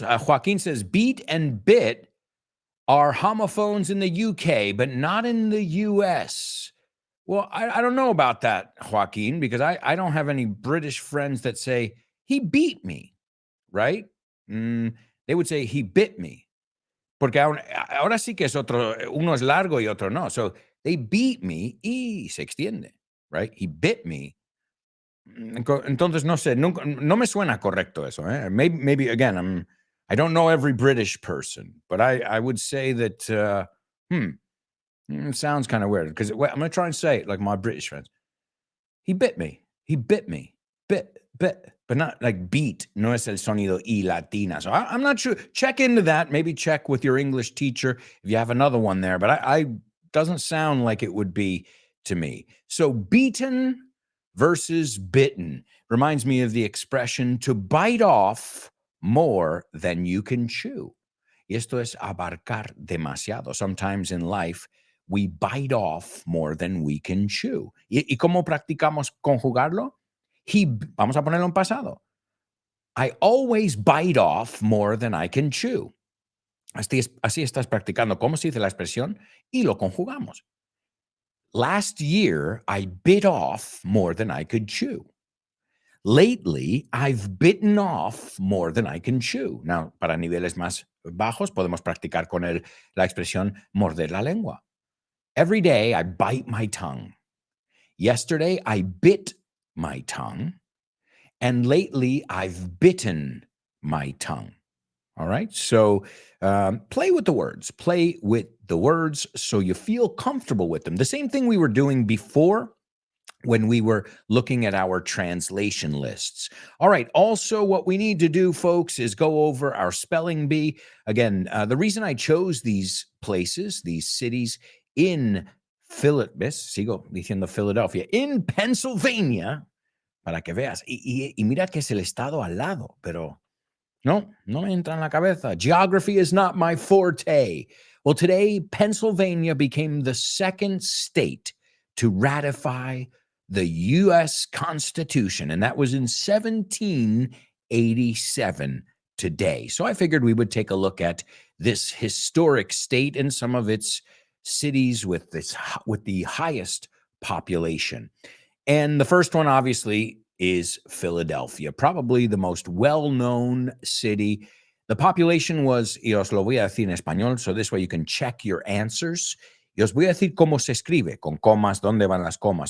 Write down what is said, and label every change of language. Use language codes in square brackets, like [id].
[en] Joaquin says, beat and bit are homophones in the UK, but not in the US. Well, I don't know about that, Joaquin, because I don't have any British friends that say, he beat me, right? They would say, he bit me. [es] Porque ahora sí que es otro, uno es largo y otro no. [en] So they beat me [es] y se extiende, [en] right? He bit me. [es] Entonces, no sé, no me suena correcto eso. [en] Maybe again, I don't know every British person, but I would say that, it sounds kind of weird because I'm going to try and say it like my British friends. He bit me. He bit me. Bit, but not like beat. [es] No es el sonido y latina. [en] So I'm not sure. Check into that. Maybe check with your English teacher if you have another one there. But I doesn't sound like it would be to me. So beaten versus bitten reminds me of the expression to bite off more than you can chew. [es] Y esto es abarcar demasiado. [en] Sometimes in life, we bite off more than we can chew. [es] ¿Y cómo practicamos conjugarlo? Vamos a ponerlo en pasado. [en] I always bite off more than I can chew. [es] Así estás practicando cómo se dice la expresión y lo conjugamos. [en] Last year, I bit off more than I could chew. Lately, I've bitten off more than I can chew. [es] Now, para niveles más bajos, podemos practicar con la expresión morder la lengua. [en] Every day, I bite my tongue. Yesterday, I bit my tongue. And lately, I've bitten my tongue. All right. So play with the words. Play with the words so you feel comfortable with them. The same thing we were doing before when we were looking at our translation lists. All right. Also, what we need to do, folks, is go over our spelling bee. Again, the reason I chose these places, these cities in Philadelphia, in Pennsylvania, [es] para que veas. Y mira que es el estado al lado, pero no me entra en la cabeza. [en] Geography is not my forte. Well, today, Pennsylvania became the second state to ratify the U.S. Constitution, and that was in 1787 today. So I figured we would take a look at this historic state and some of its cities with the highest population. And the first one, obviously, is Philadelphia, probably the most well-known city. The population was, [es] y os lo voy a decir en español, [en] so this way you can check your answers. [es] Y os voy a decir cómo se escribe, con comas, dónde van las comas.